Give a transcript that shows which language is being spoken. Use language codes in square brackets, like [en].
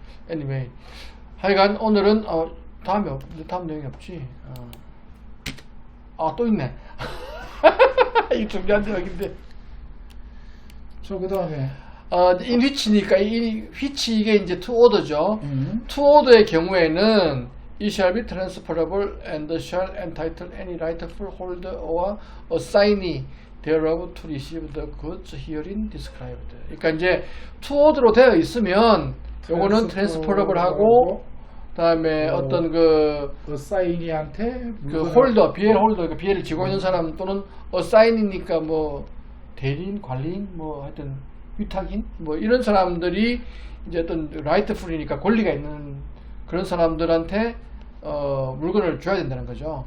[ko] anyway, 하여간 오늘은 다음 내용이 없지. 또 있네. 이 중요한 내용인데. 그 다음에 in which니까 이 which 이게 이제 to order죠. to order의 경우에는 [en] it shall be transferable and shall entitle any rightful holder or assignee thereof to receive the goods herein described. [ko] 그러니까 이제 to order로 되어 있으면 요거는 transferable 하고 그다음에 어떤 그 assign이한테 그 홀더, BL 홀더, 그 BL을 지고 있는 사람 또는 assign이니까 뭐 대리인, 관리인, 뭐 하여튼 위탁인, 뭐 이런 사람들이 이제 어떤 라이트풀이니까 권리가 있는 그런 사람들한테 물건을 줘야 된다는 거죠.